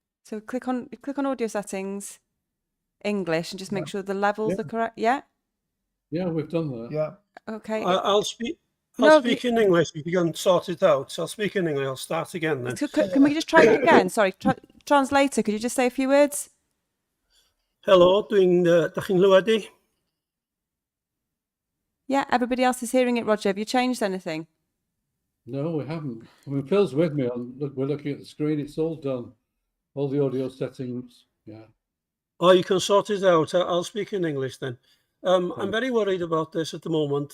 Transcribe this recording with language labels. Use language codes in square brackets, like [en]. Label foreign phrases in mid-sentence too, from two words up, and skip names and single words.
[en] So click on audio settings, English, and just make Yeah. sure the levels Yeah. are correct. Yeah. Yeah, we've done that. Yeah. Okay. I'll speak. I'll No, speak in English if you can sort it out. I'll speak in English. I'll start again then. Can we just try it again? Sorry, translator. Could you just say a few words? [cy] Helo, dach chi'n clywed i? [en] Yeah. Everybody else is hearing it. Roger, have you changed anything? No, we haven't. I mean, Phil's with me. We're looking at the screen. It's all done. All the audio settings. Yeah. Oh, you can sort it out. I'll speak in English then. I'm very worried about this at the moment.